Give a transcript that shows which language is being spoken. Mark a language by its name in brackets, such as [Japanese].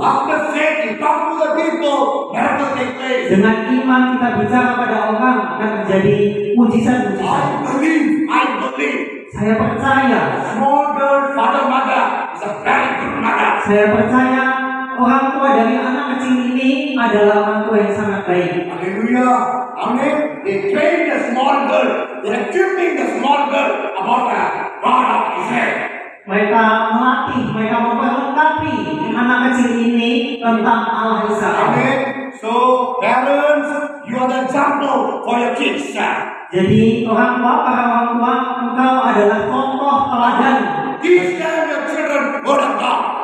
[English] After faith, you talk to the people. Miracle take place. [Indonesian] Dengan iman kita bicara pada orang akan terjadi mujizat-mujizat. [English] I believe. [Indonesian] Saya percaya. [English] Small girl, father, mother is a very good mother. [Indonesian] Saya percaya orang tua dari anak kecil ini adalah orang tua yang sangat baik. Hallelujah. Amen. [English] They train the small girl. They are equipping the small girl about the God of Israel. [Indonesian] Mereka melatih, mereka memperlengkapi anak kecil ini tentang Allah Israel. Amen. [English] So, parents, you are the example for your kids. [Indonesian] Jadi orang tua, para orang tua, engkau adalah contoh teladan. [English] Teach them your children word of God.